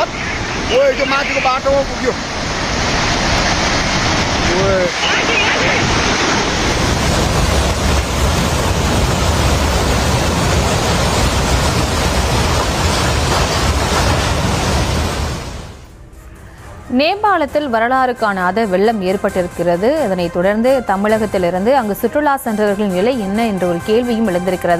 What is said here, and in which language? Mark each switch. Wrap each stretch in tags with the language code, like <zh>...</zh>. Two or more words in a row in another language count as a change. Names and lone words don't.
<vi>Ôi, cho má cho ba trong kìa. Ôi.</vi> <ta>நேபாளத்தில் வரலாறு காணாத வெள்ளம் ஏற்பட்டிருக்கிறது. இதனைத் தொடர்ந்து தமிழகத்திலிருந்து அங்கு சுற்றுலா சென்றவர்களின் நிலை என்ன என்ற ஒரு கேள்வியும் எழுந்திருக்கிறது.</ta>